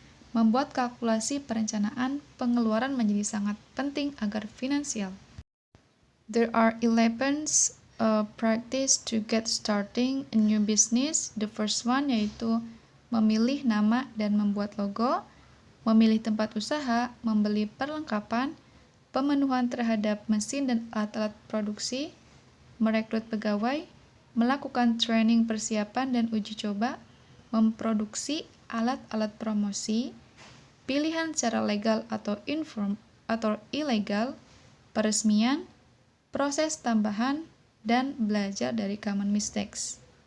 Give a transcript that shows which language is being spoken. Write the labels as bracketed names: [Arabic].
[Indonesian] Membuat kalkulasi perencanaan pengeluaran menjadi sangat penting agar finansial. [English] There are 11 practice to get starting a new business. The first one [Indonesian] yaitu memilih nama dan membuat logo, memilih tempat usaha, membeli perlengkapan, pemenuhan terhadap mesin dan alat-alat produksi, merekrut pegawai, melakukan training persiapan dan uji coba, memproduksi alat-alat promosi, pilihan secara legal atau ilegal, peresmian, proses tambahan, dan belajar dari [English] common mistakes.